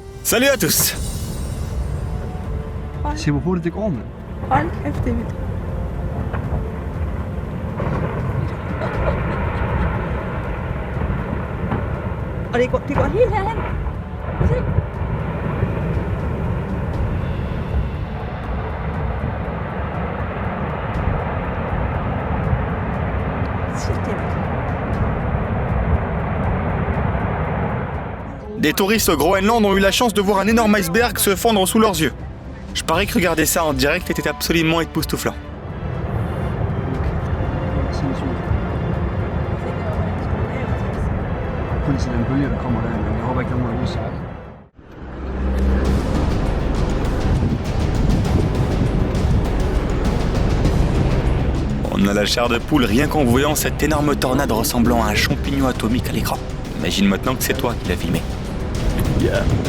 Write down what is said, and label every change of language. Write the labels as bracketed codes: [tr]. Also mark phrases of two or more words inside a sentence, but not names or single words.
[fr] Salut à tous. [da] Se hvor hurtigt det går, mand. Hold kæft, det er vildt. Og det går helt herhen. Se. Shit, det er vildt. [fr] Des touristes au Groenland ont eu la chance de voir un énorme iceberg se fondre sous leurs yeux. Je parie que regarder ça en direct était absolument époustouflant. [da] Sindssygt. Kun til den bølge, der kommer der, men jeg håber ikke, der er nogen ude at sejle. [fr] On a la chair de poule rien qu'en voyant cette énorme tornade ressemblant à un champignon atomique à l'écran. Imagine maintenant que c'est toi qui l'as filmé. Yeah.